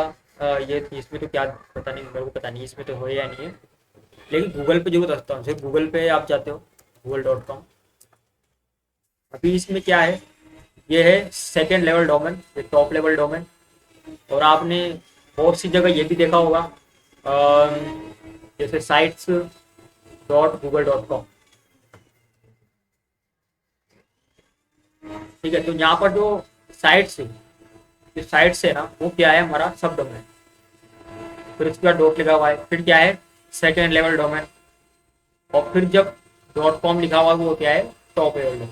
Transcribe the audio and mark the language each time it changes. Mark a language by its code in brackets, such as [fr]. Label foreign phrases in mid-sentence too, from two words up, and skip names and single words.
[hi] ये इसमें तो क्या, पता नहीं, मेरे को पता नहीं इसमें तो हो या नहीं है, लेकिन गूगल पे जरूर रखता हूँ। जैसे गूगल पे आप जाते हो google.com, अभी इसमें क्या है, ये है [en] second level domain, [hi] ये [en] top level domain. [hi] और आपने बहुत सी जगह ये भी देखा होगा, जैसे sites.google.com। ठीक है, तो यहाँ पर जो साइट्स है, जो साइट्स है ना, वो क्या है, हमारा [en] sub domain. [hi] फिर उसके बाद डॉट लिखा हुआ है, फिर क्या है, [en] second level domain. [hi] और फिर जब .com लिखा हुआ है वो क्या है, [en] top level domain.